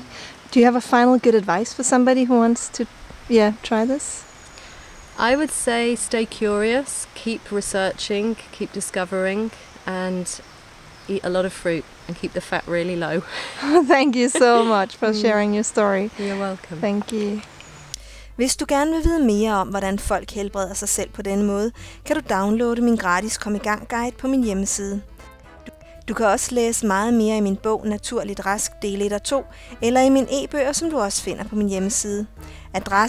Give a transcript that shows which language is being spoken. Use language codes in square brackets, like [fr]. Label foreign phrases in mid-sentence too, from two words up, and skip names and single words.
[en] Do you have a final good advice for somebody who wants to try this? I would say stay curious, keep researching, keep discovering, and eat a lot of fruit and keep the fat really low. Thank you so much for sharing your story. You're welcome. Thank you. [da] Hvis du gerne vil vide mere om, hvordan folk helbreder sig selv på denne måde, kan du downloade min gratis Kom i gang guide på min hjemmeside. Du kan også læse meget mere i min bog Naturligt Rask del 1 og 2, eller i mine e-bøger, som du også finder på min hjemmeside.